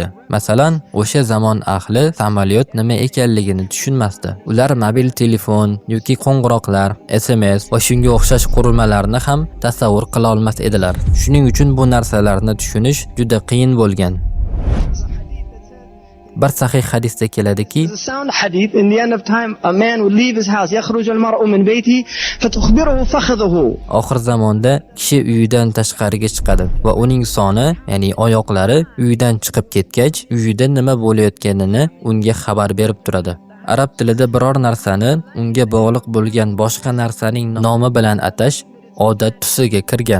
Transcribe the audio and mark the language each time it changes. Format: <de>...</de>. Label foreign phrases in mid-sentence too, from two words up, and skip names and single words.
<uz>Masalan, o'sha zamon ahli samolyot nima ekanligini tushunmasdi. Ular mobil telefon yoki qo'ng'iroqlar, SMS va shunga o'xshash qurilmalarni ham tasavvur qila olmas edilar. Shuning uchun bu narsalarni tushunish juda qiyin bo'lgan. Bir sahih hadisda keladiki,</uz> <en>sound hadith in the end of time a man will leave his house</en> <ar>يخرج المرء من بيته فتخبره فخذه.</ar> <uz>Oxir zamonda kishi uyidan tashqariga chiqadi va uning soni, ya'ni oyoqlari uyidan chiqib ketgach, uyida nima bo'layotganini unga xabar berib turadi. Arab tilida biror narsani unga bog'liq bo'lgan boshqa narsaning nomi bilan atash odat tusiga kirgan.</uz>